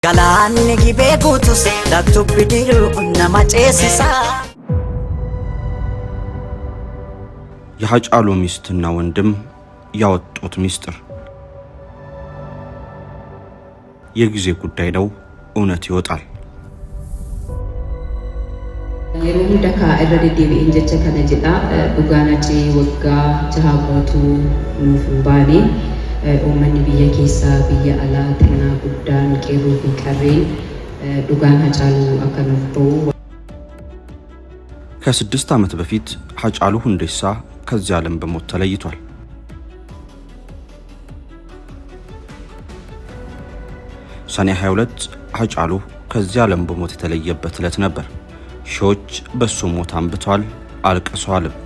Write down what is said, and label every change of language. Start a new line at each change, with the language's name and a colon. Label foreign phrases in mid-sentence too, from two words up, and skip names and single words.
Oromo: Galaanni gibee guutus laatu bidiruu nama ceesisa.
Amharic: የሃጫሉ ሚስትና ወንድም ያወጡት ሚስጥር የጊዜ ጉዳይ ነው፣ እውነት ይወጣል።
Oromo: yeroo hunda irra deddeebi'een jecha kana jedha dhugaanachi waggaa jaha guutuu nuuf baane uummanni biyya keessaa biyya alaa xinnaa guddaan qeerroo fi qarreen dhugaan Hacaaluu akka nuuf ta'u
Amharic: ከ6 ዓመት በፊት ሃጫሉ ሁንዴሳ ከዚህ ዓለም በሞት ተለይቷል። ሰኔ 22 ሃጫሉ ከዚህ ዓለም በሞት የተለየበት ዕለት ነበር። ሺዎች በሱ ሞት አንብተዋል፣ አልቅሰዋል።